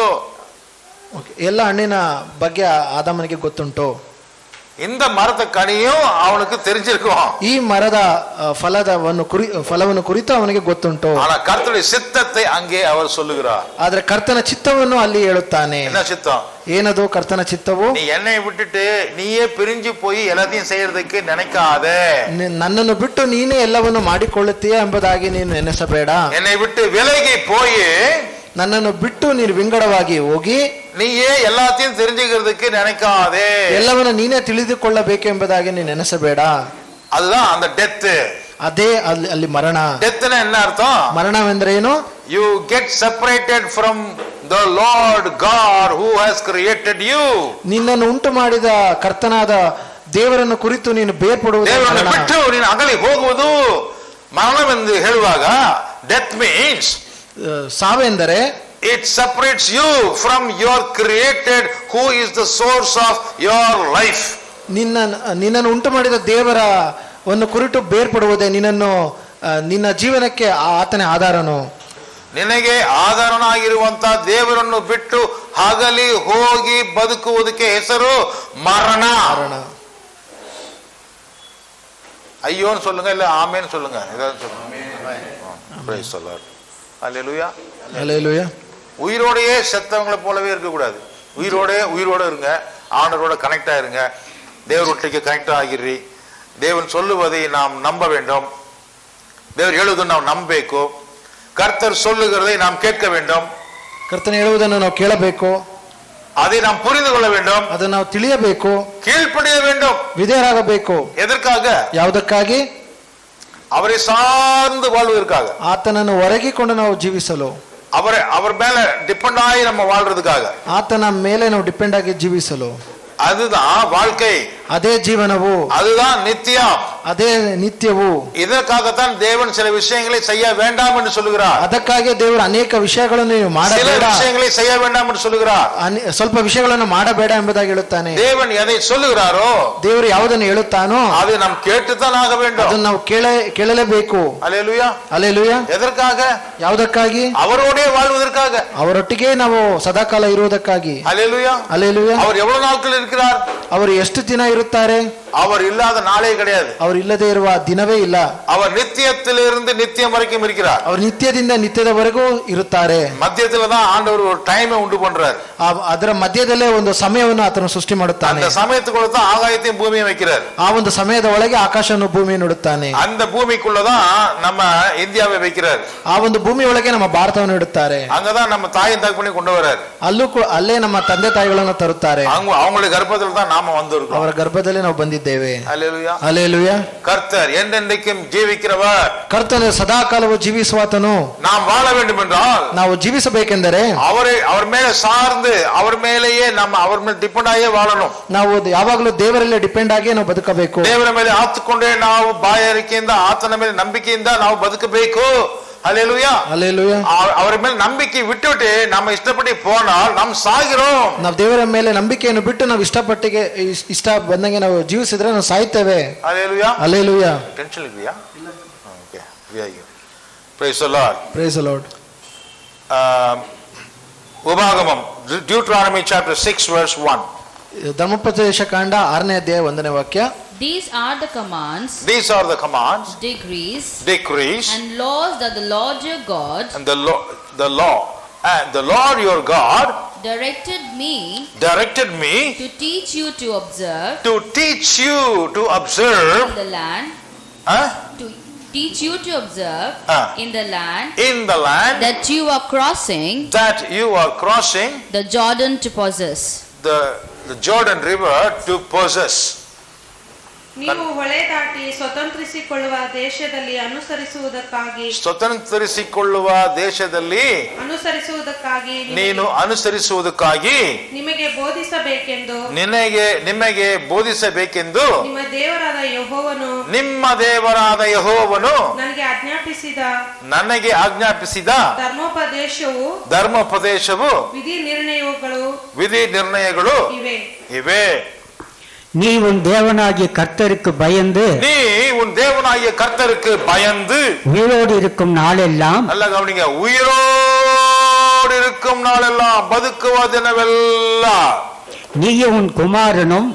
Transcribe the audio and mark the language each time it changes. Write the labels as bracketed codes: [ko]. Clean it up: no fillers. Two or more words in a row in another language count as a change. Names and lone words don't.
[kn] ಎಲ್ಲ ಹಣ್ಣಿನ ಬಗ್ಗೆ ಆದಾಮನಿಗೆ ಗೊತ್ತುಂಟು. [ta] இந்த மரத்தை கனியும் அவனுக்கு தெரிஞ்சிருக்கும். [kn] ಈ ಮರದ ಫಲವನ್ನು ಕುರಿತು ಅವನಿಗೆ ಗೊತ್ತುಂಟು. [ta] ஆனா கர்த்தருடைய சித்தத்தை அங்கே அவர் சொல்லுகிறார். [kn] ಆದ್ರೆ ಕರ್ತನ ಚಿತ್ತವನ್ನು ಅಲ್ಲಿ ಹೇಳುತ್ತಾನೆ. [ta] என்ன சித்தம்? [kn] ಏನದು ಕರ್ತನ ಚಿತ್ತವು? [ta] நீ என்னை விட்டுட்டு நீயே பிரிஞ்சு போய் எல்லாத்தையும் செய்யறதுக்கு நினைக்காதே. [kn] ನನ್ನನ್ನು ಬಿಟ್ಟು ನೀನೇ ಎಲ್ಲವನ್ನು ಮಾಡಿಕೊಳ್ಳುತ್ತೀಯ ಎಂಬುದಾಗಿ ನೀನು ನೆನೆಸಬೇಡ. [ta] என்னை விட்டு விலகி போய் [kn] ನನ್ನನ್ನು ಬಿಟ್ಟು ನೀನು ವಿಂಗಡವಾಗಿ ಹೋಗಿ [ta] நீயே எல்லாத்தையும் தெரிஞ்சுக்கிறதுக்கு நினைக்காதே. [kn] ಎಲ್ಲವನ್ನು ನೀನೇ ತಿಳಿದುಕೊಳ್ಳಬೇಕು ಎಂಬುದಾಗಿ ನೀನು ನೆನೆಸಬೇಡ. [ta] அதுதான் அந்த டெத். [kn] ಅದೇ ಅಲ್ಲಿ ಮರಣ. [ta] டெத்னா என்ன அர்த்தம்? [kn] ಮರಣವೆಂದ್ರೆ ಏನು? [en] You get separated from the Lord God who has created you. [kn] ನಿನ್ನನ್ನು ಉಂಟು ಮಾಡಿದ ಕರ್ತನಾದ ದೇವರನ್ನು ಕುರಿತು ನೀನು ಬೇರ್ಪಡುವುದು. ದೇವರನ್ನು ಬಿಟ್ಟು ನೀನು ಅಗಲಿ ಹೋಗುವುದು ಮರಣವೆಂದು ಹೇಳುವಾಗ [en] death means [kn] ಸಾವೆಂದರೆ [en] it separates you from your created who is the source of your life. [kn] ನಿನ್ನನ್ನು ಉಂಟು ಮಾಡಿದ ದೇವರ ಒಂದು ಕುರಿತು ಬೇರ್ಪಡುವುದೇ ನಿನ್ನ ಜೀವನಕ್ಕೆ ಆತನೇ ಆಧಾರನು. ನಿನಗೆ ಆಧಾರನಾಗಿರುವಂತ ದೇವರನ್ನು ಬಿಟ್ಟು ಹಗಲಿ ಹೋಗಿ ಬದುಕುವುದಕ್ಕೆ ಹೆಸರು ಮರಣ. [ta] ஐயோன்னு சொல்லுங்க, இல்ல ஆமேன்னு சொல்லுங்க, ஏதாவது சொல்லுங்க. அல்லேலூயா. அல்லேலூயா. உயிரோடையே செத்தவங்களை போலவே இருக்கக்கூடாது. உயிரோட இருங்க, ஆண்டவரோட கனெக்ட் ஆயிருங்க, தேவரொட்டிக்கு கனெக்ட் ஆகிர்ರಿ. தேவன் சொல்லுவதை நாம் நம்ப வேண்டும். தேவர் [kn] ಹೇಳುವುದನ್ನು ನಾವು ನಂಬಬೇಕು. [ta] ಕರ್ತರ್ சொல்லுகிறதை நாம் கேட்க வேண்டும். [kn] ಕರ್ತನ ಹೇಳುವುದನ್ನು ನಾವು ಕೇಳಬೇಕು. [ta] அதை நாம் புரிந்து கொள்ள வேண்டும். [kn] ಅದನ್ನು ನಾವು ತಿಳಿಯಬೇಕು. [ta] கீழ்ப்படிய வேண்டும். [kn] ವಿಧೇಯರಾಗಬೇಕು. [ta] எதற்காக? [kn] ಯಾವುದಕ್ಕಾಗಿ? [ta] அவரை சார்ந்து வாழ்வதற்காக. [kn] ಆತನನ್ನು ಹೊರಗಿಕೊಂಡು ನಾವು ಜೀವಿಸಲು, [ta] அவர் மேல டிபெண்ட் ஆகி நம்ம வாழ்றதுக்காக, [kn] ಆತನ ಮೇಲೆ ನಾವು ಡಿಪೆಂಡ್ ಆಗಿ ಜೀವಿಸಲು. [ta] அதுதான் வாழ்க்கை, [kn] ಅದೇ ಜೀವನವು, [ta] அதுதான் நித்தியம், [kn] ಅದೇ ನಿತ್ಯವು. [ta] இதற்காகத்தான் தேவன் சில விஷயங்களை செய்ய வேண்டாம் என்று சொல்லுகிறார். [kn] ಅದಕ್ಕಾಗಿ ದೇವರು ಅನೇಕ ವಿಷಯಗಳನ್ನು ನೀವು ಮಾಡಬೇಡ, [ta] சில விஷயங்களை செய்ய வேண்டாம் என்று சொல்லுகிறார். [kn] ಸ್ವಲ್ಪ ವಿಷಯಗಳನ್ನು ಮಾಡಬೇಡ ಎಂಬುದಾಗಿ ಹೇಳುತ್ತಾನೆ. [ta] தேவன் எதை சொல்லுகிறாரோ, [kn] ದೇವರು ಯಾವುದನ್ನು ಹೇಳುತ್ತಾನೋ [ta] அதை நாம் கேட்டுத்தான் ಆಗ வேண்டும். [kn] ಅದನ್ನು ನಾವು ಕೇಳಲೇಬೇಕು. [ta] அல்லேலூயா. அல்லேಲೂಯಾ. எதற்காக? [kn] ಯಾವುದಕ್ಕಾಗಿ? [ta] அவரோடே வாழ்வதற்காக, [kn] ಅವರೊಟ್ಟಿಗೆ ನಾವು ಸದಾಕಾಲ ಇರುವುದಕ್ಕಾಗಿ. [ta] அல்லேலூயா. அல்லேலೂಯಾ. அவர் எவ்வளவு நாட்கள் இருக்கிறார்? [kn] ಅವರು ಎಷ್ಟು ದಿನ ಇರುತ್ತಾರೆ? [ta] அவர் இல்லாத நாளே கிடையாது. [kn] ಅವರು ಇಲ್ಲದೆ ಇರುವ ದಿನವೇ ಇಲ್ಲ. [ta] அவர் நித்தியத்திலிருந்து நித்தியம் வரைக்கும் இருக்கிறார். [kn] ಅವರು ನಿತ್ಯದಿಂದ ನಿತ್ಯದವರೆಗೂ ಇರುತ್ತಾರೆ. [ta] மத்தியத்துல தான் ஆண்டவர் ஒரு டைமை உண்டு பண்றார். [kn] ಅದರ ಮಧ್ಯದಲ್ಲೇ ಒಂದು ಸಮಯವನ್ನು ಆತನು ಸೃಷ್ಟಿ ಮಾಡುತ್ತಾನೆ. [ta] அந்த சமயத்துக்குள்ள தான் ஆகாயத்தையும் பூமியும் வைக்கிறார். [kn] ಆ ಒಂದು ಸಮಯದ ಒಳಗೆ ಆಕಾಶವನ್ನು ಭೂಮಿಯನ್ನು ಇಡುತ್ತಾನೆ. [ta] அந்த பூமிக்குள்ளதான் நம்ம இந்தியாவை வைக்கிறார். [kn] ಆ ಒಂದು ಭೂಮಿ ಒಳಗೆ ನಮ್ಮ ಭಾರತವನ್ನು ಇಡುತ್ತಾರೆ. [ta] அங்கதான் நம்ம தாயின் தகப்பனை கொண்டு வரார். [kn] ಅಲ್ಲೇ ನಮ್ಮ ತಂದೆ ತಾಯಿಗಳನ್ನು ತರುತ್ತಾರೆ. [ta] அவங்களுடைய கர்ப்பத்துல தான் நாம வந்திருக்கோம். [kn] ಅವರ ಗರ್ಭದಲ್ಲಿ ನಾವು ಬಂದಿದ್ದೇವೆ. [ta] அல்லேலூயா. அல்லேலூயா. கர்த்தர் என்றென்றைக்கும் ஜீவிக்கிறவர். [kn] ಕರ್ತನು ಸದಾಕಾಲವು ಜೀವಿಸುವಾತನು. [ta] நாம் வாழ வேண்டும் என்றால், [kn] ನಾವು ಜೀವಿಸಬೇಕೆಂದರೆ [ta] அவர் ಮೇಲೆ சார்ந்து அவர் மேலேயே நம்ம அவர் [kn] ಮೇಲೆ ಡಿಪೆಂಡ್ ಆಗಿ [ta] வாழணும். [kn] ನಾವು ಯಾವಾಗಲೂ ದೇವರಲ್ಲೇ ಡಿಪೆಂಡ್ ಆಗಿ ನಾವು ಬದುಕಬೇಕು. ದೇವರ ಮೇಲೆ ಆತುಕೊಂಡೇ ನಾವು ಬಾಯಾರಿಕೆಯಿಂದ ಆತನ ಮೇಲೆ ನಂಬಿಕೆಯಿಂದ ನಾವು ಬದುಕಬೇಕು. [ta] அல்லேலூயா. அல்லேலூயா. [kn] ಅವರ ಮೇಲೆ ನಂಬಿಕೆ ಬಿಟ್ಟುಬಿಟ್ಟು ನಮ್ಮ ಇಷ್ಟಪಟ್ಟು [ta] போனால் நாம் சாகிறோம். [kn] ನಾವು ದೇವರ ಮೇಲೆ ನಂಬಿಕೆಯನ್ನು ಬಿಟ್ಟು ನಾವು ಇಷ್ಟ ಬಂದಂಗೆ ನಾವು ಜೀವಿಸಿದ್ರೆ ನಾವು ಸಾಯ್ತೇವೆ. [ta] அல்லேலூயா. அல்லேலூயா. [en] ಟೆನ್ಷನ್ ಇದೆಯಾ? Okay. Praise the Lord. Praise the Lord. ಉಪಾಗಮಂ Deuteronomy Chapter 6 verse 1. [kn] ಧರ್ಮೋಪದೇಶ ಕಾಂಡ 6ನೇ ಅಧ್ಯಾಯ 1ನೇ ವಾಕ್ಯ. [en] These are the commands, decrees, and laws that the Lord your God and the law and the Lord your God directed me to teach you to observe in the land, to teach you to observe in the land that you are crossing the Jordan to possess. the Jordan River to possess. [kn] ನೀವು ಹೊಳೆ ದಾಟಿ ಸ್ವತಂತ್ರಿಸಿಕೊಳ್ಳುವ ದೇಶದಲ್ಲಿ ನೀನು ಅನುಸರಿಸುವುದಕ್ಕಾಗಿ ನಿಮಗೆ ಬೋಧಿಸಬೇಕೆಂದು ನಿಮಗೆ ಬೋಧಿಸಬೇಕೆಂದು ನಿಮ್ಮ ದೇವರಾದ ಯೆಹೋವನು ನನಗೆ ಆಜ್ಞಾಪಿಸಿದ ಧರ್ಮೋಪದೇಶವು ವಿಧಿ ನಿರ್ಣಯಗಳು ಇವೆ. [ta] நீ உன் தேவனாகிய கர்த்தருக்கு பயந்து உயிரோடு இருக்கும் நாளெல்லாம் நல்ல கவனிங்க, உயிரோடு இருக்கும் நாளெல்லாம் பதுக்குவதெனவெல்லாம் நீயும் உன் குமாரனும்